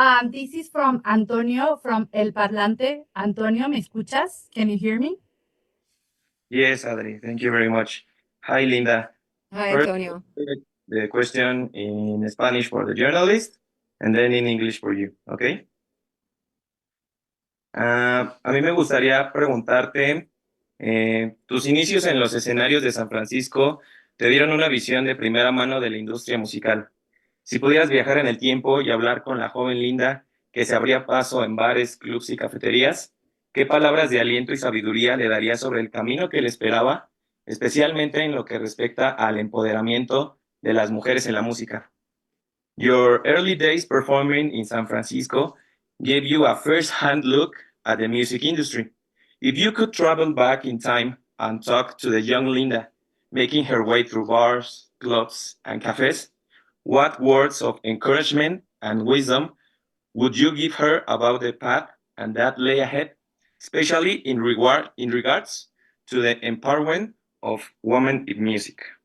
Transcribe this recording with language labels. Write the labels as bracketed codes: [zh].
[en] This is from Antonio from El Parlante. Antonio, [es] ¿me escuchas? [en] Can you hear me? Yes, Adri, thank you very much. Hi, Linda. Hi, First, Antonio. the question in Spanish for the journalist and then in English for you, okay? [es] A mí me gustaría preguntarte, tus inicios en los escenarios de San Francisco te dieron una visión de primera mano de la industria musical. Si pudieras viajar en el tiempo y hablar con la joven Linda que se abría paso en bares, clubs y cafeterías, ¿qué palabras de aliento y sabiduría le darías sobre el camino que le esperaba, especialmente en lo que respecta al empoderamiento de las mujeres en la música? [en] Your early days performing in San Francisco gave you a first-hand look at the music industry. If you could travel back in time and talk to the young Linda, making her way through bars, clubs, and cafes, what words of encouragement and wisdom would you give her about the path and that lay ahead, especially in regards to the empowerment of women in music?